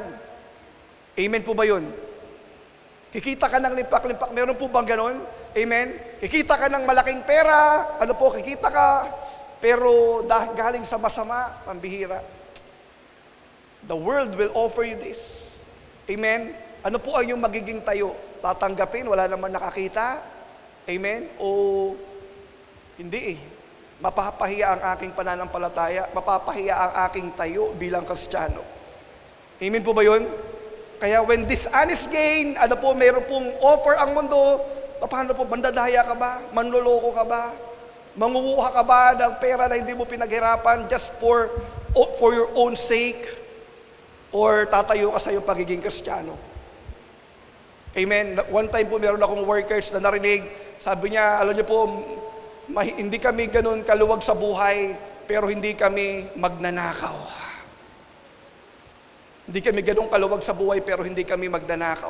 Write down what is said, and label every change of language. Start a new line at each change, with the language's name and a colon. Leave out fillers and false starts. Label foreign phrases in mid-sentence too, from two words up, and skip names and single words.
Filipino: Amen po ba yun? Kikita ka ng limpak-limpak, meron po bang ganon? Amen? Kikita ka ng malaking pera, kikita ka, pero galing sa masama, pambihira.
English: The world will offer you this.
Filipino: Amen? Ano po ang yung magiging tayo? Tatanggapin, wala naman nakakita? Amen? O hindi mapapahiya ang aking pananampalataya, mapapahiya ang aking tayo bilang Kristiyano. Amen po ba yun? Kaya
English: when dishonest gain,
Filipino: meron pong offer ang mundo, paano po, mandadaya ka ba? Manloloko ka ba? Mangunguha ka ba ng pera na hindi mo pinaghirapan
English: just for your own sake?
Filipino: Or tatayo ka sa iyong pagiging Kristiyano? Amen? One time po, meron akong workers na narinig, sabi niya, alam niyo po, hindi kami ganun kaluwag sa buhay, pero hindi kami magnanakaw. Hindi kami ganun kaluwag sa buhay, pero hindi kami magnanakaw.